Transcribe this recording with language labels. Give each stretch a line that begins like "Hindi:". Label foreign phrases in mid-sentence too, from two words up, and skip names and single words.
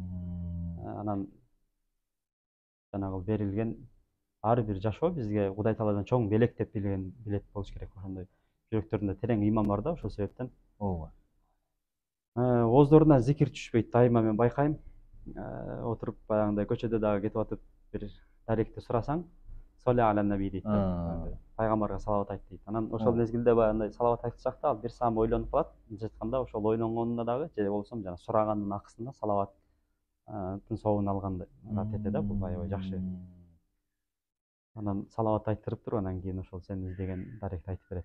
Kyrgyz: Анан жанагы берилген ар бир жашоо бизге Кудай Тааладан чоң белек деп билет болуш керек. Ошондой жүрөктөрүндө терең ыйман бар да, ошол себептен. Ооздоруна зикир түшпөйт, дайыма мен байкайм. Отуруп баягындай көчөдө дагы кетип атып бир даректи сурасаң,
Arabic: صل على النبي дейт.
Kyrgyz: Пайгамбарга салават айт дейт. Анан ошол мезгилде баягындай салават айтсак да, ал бир саам ойлонуп калат. Мындайча айтканда, ошол ойлонгонуна дагы же болбосо жана сураганын акысына салаваттын соогун алганга тете да, бул аябай жакшы. Анан салават айттырып туруп, анан кийин ошол сен издеген даректи айтып берет.